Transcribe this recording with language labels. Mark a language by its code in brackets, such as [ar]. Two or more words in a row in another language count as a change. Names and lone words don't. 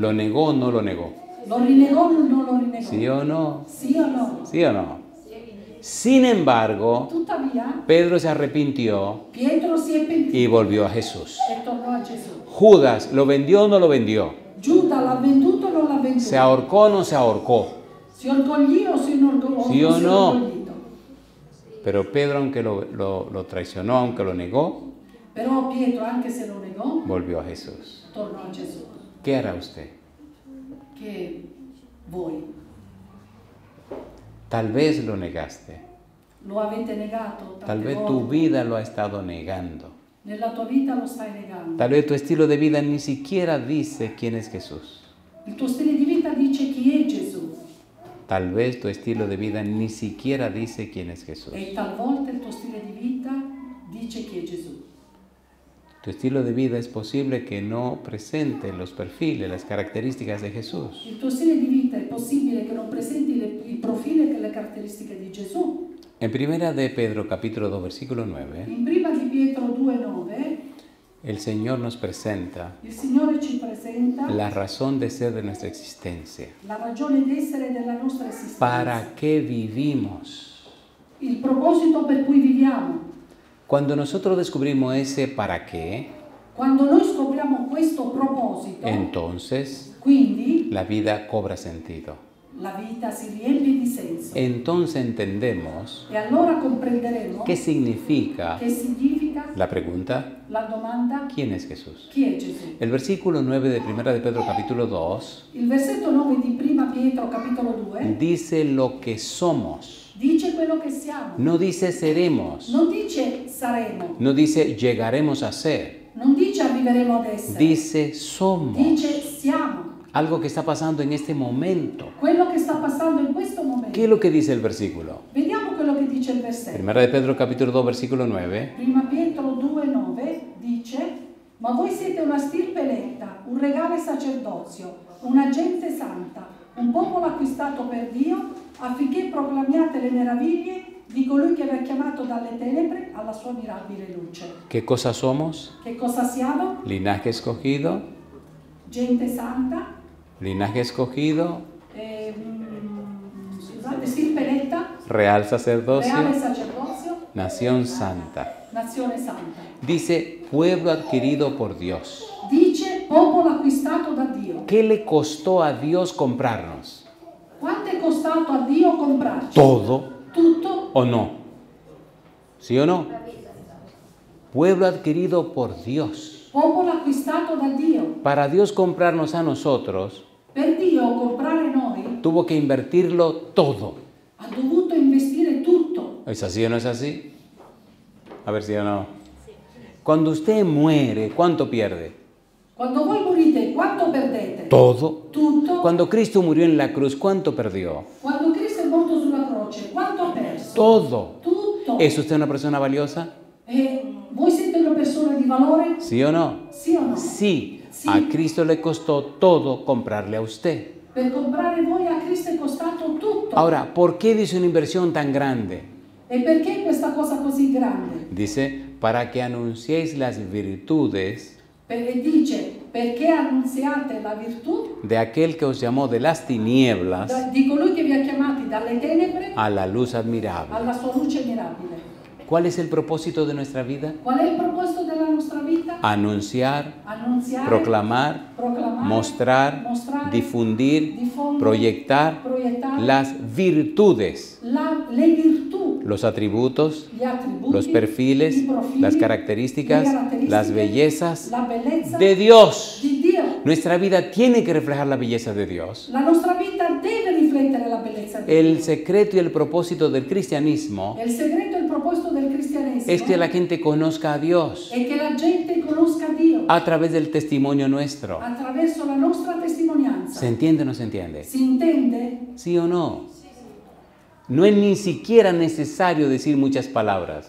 [es] ¿Lo negó o no lo negó? [it] Lo rinnegò o non lo rinnegò? [es] ¿Sí o no? [it] Sì o no? [es] ¿Sí o no? Sin embargo, [it] Tuttavia, [es] Pedro se arrepintió [it] Pietro si è pentito [es] y volvió a Jesús. [it] e tornò a Gesù. [es] Judas, ¿lo vendió o no lo vendió? [it] Giuda l'ha venduto o non l'ha venduto? [es] ¿Se ahorcó o no se ahorcó? [it] Si orgoglì o si orgoglì? Sì o si è no? orgoglito? [es] Pero Pedro, aunque lo traicionó, aunque lo negó, [it] Però Pietro, anche se lo negò, [es] volvió a Jesús. [it] tornò a Gesù. [es] ¿Qué hará usted? [it] Che voi [es] Tal vez lo negaste. [it] lo avete negato tante [es] Tal vez [it] volte. [es] tu vida lo ha estado negando. [it] Nella tua vita lo stai negando. [es] Tal vez tu estilo de vida ni siquiera dice quién es Jesús. [it] Il tuo stile di vita dice chi è Gesù [es] Tal vez tu estilo de vida ni siquiera dice quién es Jesús. [it] e talvolta il tuo stile di vita dice chi è Gesù. [es] Tu estilo de vida es posible que no presente los perfiles, las características de Jesús. [it] Il tuo stile di vita è possibile che non presenti i profili e le caratteristiche di Gesù. [es] En primera de Pedro, capítulo 2, versículo 9, [it] In prima di Pietro 2,9 [es] el Señor nos presenta [it] il Signore ci presenta [es] la razón de ser de nuestra existencia. [it] la ragione d'essere della nostra esistenza, [es] ¿Para qué vivimos? [it] il proposito per cui viviamo. [es] Cuando nosotros descubrimos ese para qué, [it] Quando noi scopriamo questo proposito, [es] entonces [it] quindi [es] la vida cobra sentido. [it] la vita si riempie di senso. [es] Entonces entendemos [it] E allora comprenderemo [es] qué significa [it] che significa [es] la pregunta, [it] la domanda [es] ¿quién es Jesús? [it] chi è Gesù? [es] El versículo 9 de primera de Pedro, capítulo 2, [it] Il versetto 9 di prima Pietro capitolo 2 [es] dice lo que somos. [it] dice quello che siamo. [es] No dice seremos. [it] Non dice saremo, [es] No dice llegaremos a ser. [it] non dice arriveremo ad essere, [es] Dice somos. [it] dice siamo. [es] Algo que está pasando en este momento. [it] Quello che sta passando in questo momento. [es] ¿Qué es lo que dice el versículo? [it] Vediamo quello che dice il versetto. [es] Primera de Pedro, capítulo 2, versículo 9. [it] Prima Pietro 2,9 dice: ma voi siete una stirpe eletta, un regale sacerdozio, una gente santa, un popolo acquistato per Dio, affinché proclamiate le meraviglie di colui che vi ha chiamato dalle tenebre alla sua mirabile luce. [es] ¿Qué cosa somos? [it] Che cosa siamo? [es] Linaje escogido, [it] Gente santa, [es] linaje escogido, [it] scusate, stirpe [es] real sacerdocio, [it] reale sacerdozio, [es] nación santa. [it] nazione santa. [es] Dice pueblo adquirido por Dios. [it] Dice popolo acquistato da Dio. [es] ¿Qué le costó a Dios comprarnos? [it] Quanto è costato a Dio comprarci? [es] ¿Todo [it] Tutto? [es] o no? ¿Sí o no? Pueblo adquirido por Dios. [it] Popolo acquistato da Dio. [es] Para Dios comprarnos a nosotros, [it] Per Dio comprare noi [es] tuvo que invertirlo todo. [it] ha dovuto investire tutto. [es] ¿Es así o no es así? A ver si o no. Cuando usted muere, ¿cuánto pierde? [it] Quando voi morite, quanto perdete? [es] Todo. [it] Tutto. [es] Cuando Cristo murió en la cruz, ¿cuánto perdió? [it] Quando Cristo è morto sulla croce, quanto ha perso? [es] Todo. [it] Tutto. [es] ¿Es usted una persona valiosa? [it] Voi siete una persona di valore? [es] ¿Sí o no? [it] Sì o no? [es] Sí. [it] Sí. [es] A Cristo le costó todo comprarle a usted. [it] Per comprare voi a Cristo è costato tutto. [es] Ahora, ¿por qué dice una inversión tan grande? [it] E perché questa cosa così grande? [es] Dice, para que anunciéis las virtudes [it] E dice, perché annunziate la virtù [es] de aquel que os llamó de las tinieblas [it] di colui che vi ha chiamati dalle tenebre [es] a la luz admirable. [it] alla sua luce mirabile. [es] ¿Cuál es el propósito de nuestra vida? [it] Qual è il proposito della nostra vita? [es] Anunciar, [it] Annunziare, [es] proclamar, [it] proclamare, [es] mostrar, [it] mostrare, [es] difundir, [it] diffondere, [es] proyectar [it] proiettare [es] las virtudes, [it] le virtù, [es] los atributos, [it] gli attributi, [es] los perfiles, [it] i profili, [es] las características, [it] le caratteristiche, [es] las bellezas [it] la bellezza [es] de Dios. [it] di Dio. [es] Nuestra vida tiene que reflejar la belleza de Dios. [it] La nostra vita deve riflettere la bellezza di [es] El [it] Dio. [es] secreto y el propósito del cristianismo [it] Il segreto e il proposito del cristianesimo [es] es que la gente conozca a Dios [it] è che la gente conosca Dio [es] a través del testimonio nuestro. [it] attraverso la nostra testimonianza. [es] ¿Se entiende o no se entiende? [it] Si intende? [es] ¿Sí o no? No es ni siquiera necesario decir muchas palabras.